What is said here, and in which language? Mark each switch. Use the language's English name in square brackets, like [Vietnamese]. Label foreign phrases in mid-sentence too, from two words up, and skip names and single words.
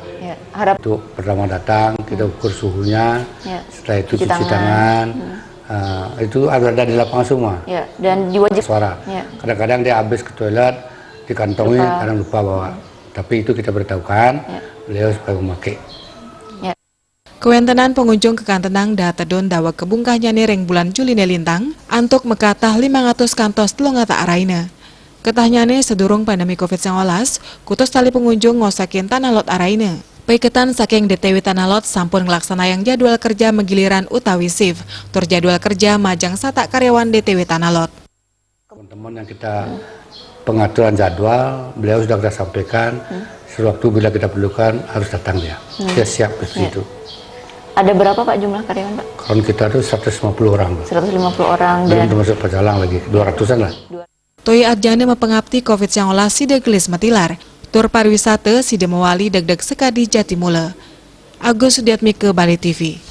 [Indonesian] Harap untuk pertama datang kita ukur suhunya, setelah itu cuci tangan. Itu ada di lapangan semua. Dan diwajib suara. Kadang-kadang dia habis ke toilet dikantongi, kadang lupa bawa. Tapi itu kita beritahukan beliau supaya memakai. [Balinese] Kewentenan pengunjung kekantenang datedon dawa kebungkahnya ring bulan Juli nelintang antuk mekatah 500 kantos telongata araina. Ketahnyane sedurung pandemi COVID-19, kutus tali pengunjung ngosakin Tanah Lot araina. Paiketan saking DTW Tanah Lot sampun ngelaksana yang [Indonesian] jadwal kerja [Balinese] megiliran utawi shift, tur [Indonesian] jadwal kerja [Balinese] majang satak karyawan DTW Tanah Lot. [Indonesian] Teman-teman yang kita pengaturan jadwal, beliau sudah kita sampaikan, sewaktu bila kita perlukan harus datang dia. Dia siap seperti itu. Ada berapa Pak jumlah karyawan Pak? Kalau kita itu 150 orang. 150 orang dan dan termasuk pecalang lagi, 200-an lah. [Balinese] Toi Arjane mepengabdi COVID-19 side gelis metilar. Tur pariwisata side mewali deg-deg sekadi Jatimula. Agus Sudiatmike, Bali TV.